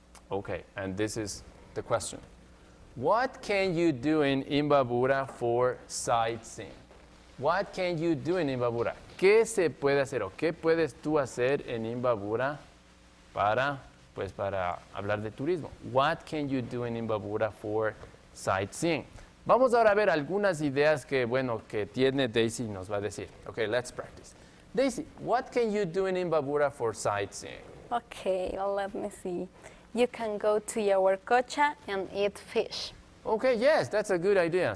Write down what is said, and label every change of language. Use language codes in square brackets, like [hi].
[en] Okay, and this is the question. What can you do in Imbabura for sightseeing? What can you do in Imbabura? [es] ¿Qué se puede hacer o qué puedes tú hacer en Imbabura para hablar de turismo? [en] What can you do in Imbabura for sightseeing? [es] Vamos ahora a ver algunas ideas que tiene Daisy y nos va a decir. [en] Okay, let's practice. Daisy, what can you do in Imbabura for sightseeing? Okay, let me see. You can go to Yaguarcocha and eat fish. Okay, yes, that's a good idea.